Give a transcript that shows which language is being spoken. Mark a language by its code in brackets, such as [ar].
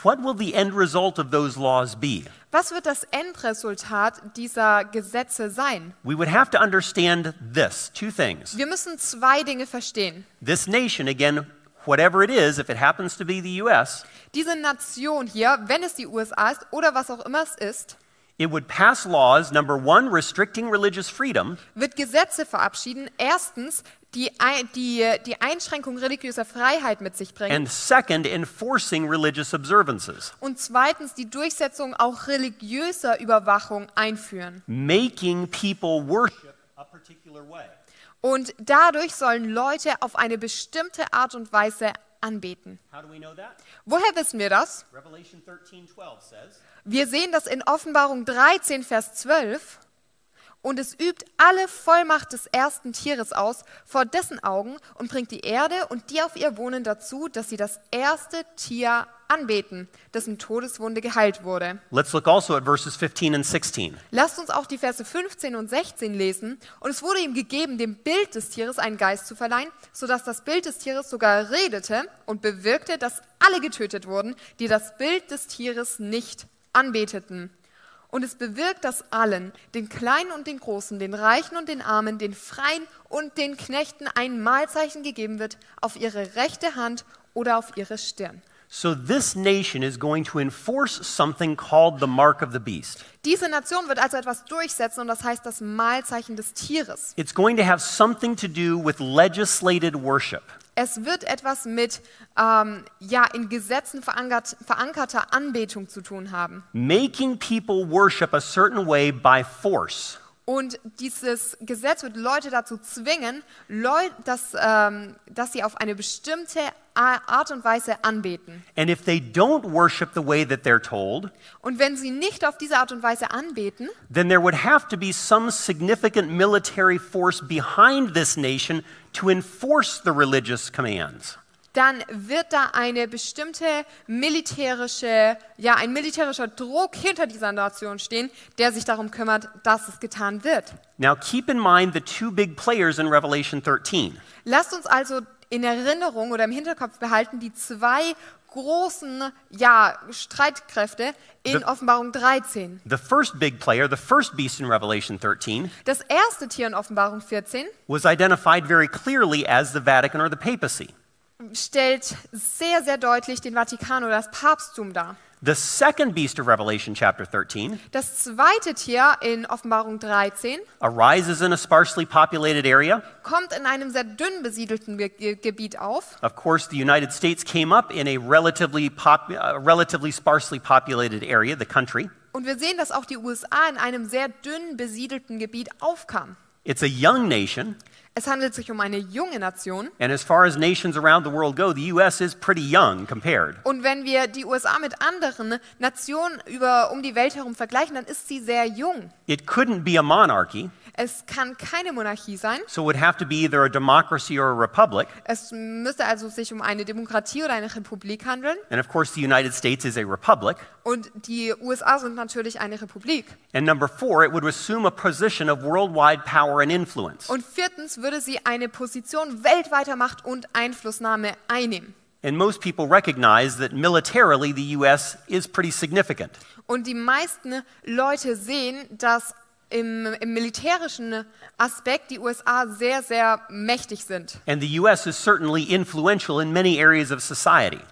[en] What will the end result of those laws be? [de] Was wird das Endresultat dieser Gesetze sein? [en] We would have to understand this, 2 things. [de] Wir müssen 2 Dinge verstehen. [en] This nation, again, whatever it is, if it happens to be the U.S., [de] Diese Nation hier, wenn es die USA ist oder was auch immer es ist, [en] it would pass laws, number 1, restricting religious freedom, [de] wird Gesetze verabschieden. Erstens, die Einschränkung religiöser Freiheit mit sich bringen. [en] and second, enforcing religious observances, [de] Und zweitens, die Durchsetzung auch religiöser Überwachung einführen. [en] making people worship a particular way. [de] Und dadurch sollen Leute auf eine bestimmte Art und Weise anbeten. [en] How do we know that? [de] Woher wissen wir das? [en] Revelation 13:12 says, [de] Wir sehen das in Offenbarung 13, Vers 12. Und es übt alle Vollmacht des ersten Tieres aus vor dessen Augen und bringt die Erde und die auf ihr wohnen dazu, dass sie das erste Tier anbeten, dessen Todeswunde geheilt wurde. [en] let's look also at verses 15 and 16. [de] Lasst uns auch die Verse 15 und 16 lesen. Und es wurde ihm gegeben, dem Bild des Tieres einen Geist zu verleihen, sodass das Bild des Tieres sogar redete und bewirkte, dass alle getötet wurden, die das Bild des Tieres nicht anbeteten. Und es bewirkt, dass allen, den Kleinen und den Großen, den Reichen und den Armen, den Freien und den Knechten ein Mahlzeichen gegeben wird auf ihre rechte Hand oder auf ihre Stirn. [en] So this nation is going to enforce something called the mark of the beast. [de] Diese Nation wird also etwas durchsetzen und das heißt das Mahlzeichen des Tieres. [en] It's going to have something to do with legislated worship. [de] Es wird etwas mit in Gesetzen verankerter Anbetung zu tun haben. [en] Making people worship a certain way by force. [de] Und dieses Gesetz wird Leute dazu zwingen, dass sie auf eine bestimmte Art und Weise anbeten. [en] And if they don't worship the way that they're told, [de] Und wenn sie nicht auf diese Art und Weise anbeten, [en] then there would have to be some significant military force behind this nation to enforce the religious commands. [de] dann wird da eine bestimmte ein militärischer Druck hinter dieser Nation stehen, der sich darum kümmert, dass es getan wird. [en] Now keep in mind the two big players in Revelation 13. [de] Lasst uns also in Erinnerung oder im Hinterkopf behalten, die zwei großen Streitkräfte in Offenbarung 13. [en] The first big player, the first beast in Revelation 13, [de] Das erste Tier in Offenbarung 14 [en] was identified very clearly as the Vatican or the papacy. [de] stellt sehr, sehr deutlich den Vatikan oder das Papsttum dar. [en] The second beast of Revelation chapter 13 [de] Das zweite Tier in Offenbarung 13 [en] arises in a sparsely populated area. [de] kommt in einem sehr dünn besiedelten Gebiet auf. [en] Of course, the United States came up in a relatively sparsely populated area, the country. [de] Und wir sehen, dass auch die USA in einem sehr dünn besiedelten Gebiet aufkam. [en] It's a young nation, [de] Es handelt sich um eine junge Nation. [en] and as far as nations around the world go, the U.S. is pretty young compared. [de] Und wenn wir die USA mit anderen Nationen um die Welt herum vergleichen, dann ist sie sehr jung. [en] It couldn't be a monarchy, [de] Es kann keine Monarchie sein. [en] so it would have to be either a democracy or a republic. [de] Es müsste also sich um eine Demokratie oder eine Republik handeln. [en] And of course, the United States is a republic. [de] Und die USA sind natürlich eine Republik. [en] And number 4, it would assume a position of worldwide power and influence. [de] Und viertens würde sie eine Position weltweiter Macht und Einflussnahme einnehmen. [en] And most people recognize that militarily the U.S. is pretty significant. [de] Und die meisten Leute sehen, dass im militärischen Aspekt die USA sehr, sehr mächtig sind. [en] And the U.S. is certainly influential in many areas of society.